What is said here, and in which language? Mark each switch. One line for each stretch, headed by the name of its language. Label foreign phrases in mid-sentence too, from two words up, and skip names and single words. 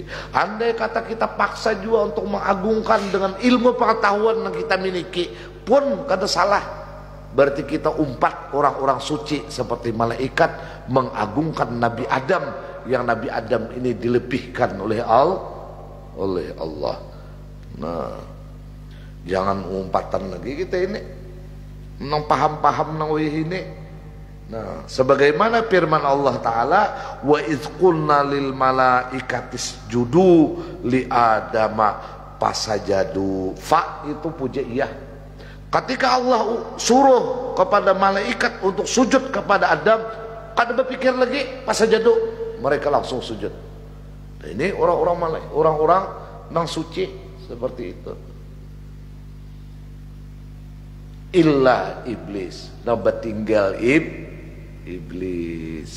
Indonesian: Andai kata kita paksa juga untuk mengagungkan dengan ilmu pengetahuan yang kita miliki, pun kada salah. Berarti kita umpat orang-orang suci seperti malaikat mengagungkan Nabi Adam, yang Nabi Adam ini dilebihkan oleh Allah.
Banjar: Nah, jangan umpatan lagi kita ini, nang paham-paham nang ini.
Indonesian: Nah, sebagaimana firman Allah Ta'ala,
Arabic: وإذ قلنا للملائكة اسجدوا لآدم فسجدوا.
Indonesian: Fa itu pujaiyah. Ketika Allah suruh kepada malaikat untuk sujud kepada Adam, kada berpikir lagi pasajadu, mereka langsung sujud.
Banjar: Nah, ini orang-orang nang suci seperti itu.
Arabic: إلا إبليس,
Banjar: nabat tinggal iblis.